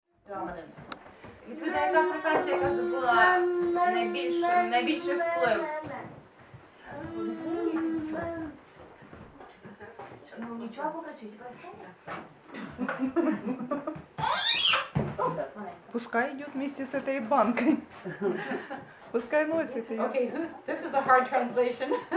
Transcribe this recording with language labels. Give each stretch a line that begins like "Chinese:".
English: dominance.
Ukrainian: Відповідно, яка професія, яка здобула найбільший вплив? Ну нічого, покричіть,
Russian: Пускай идет вместе с этой банкой. Пускай носит ее.
English: Okay, this is a hard translation.